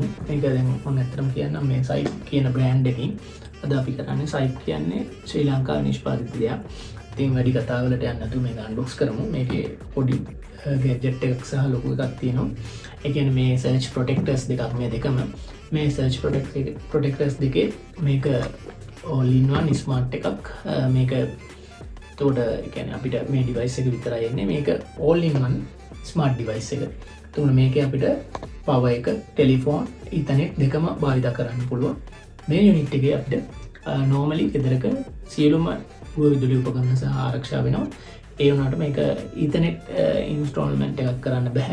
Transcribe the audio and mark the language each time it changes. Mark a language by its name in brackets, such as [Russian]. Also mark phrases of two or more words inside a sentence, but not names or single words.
[Sinhala] මේක දැන් මම ඇත්තටම කියන්නම් මේ සයිප් කියන බ්‍රෑන්ඩ් එකකින් අද අපි කරන්නේ. සයිප් කියන්නේ ශ්‍රී ලංකාවේ නිෂ්පාදිත දෙයක්. ඉතින් වැඩි කතාවලට යන්න නැතුව මේක අන්බොක්ස් කරමු. මේකේ පොඩි ගැජට් එකක් සහ ලොකු එකක් තියෙනවා. ඒ කියන්නේ මේ [English] surge protectors [Sinhala] දෙකක් මේ දෙකම. මේ [English] surge protectors [Sinhala] දෙකේ මේක [English] all in one smart [Sinhala] එකක්. මේක එතකොට ඒ කියන්නේ අපිට මේ ඩිවයිස් එක විතරයි එන්නේ. මේක [English] all in one smart device [Sinhala] එක. එතකොට මේකේ අපිට පවර් එක, ටෙලිෆෝන්, ඊතර්නෙට් දෙකම භාවිත කරන්න පුළුවන්. මේ යුනිට් එකේ අපිට normally ගෙදරක සියලුම විදුලි උපකරණ සහ ආරක්ෂා වෙනවා. ඒ වුණාට මේක [English] ethernet installment [Sinhala] එකක් කරන්න බෑ.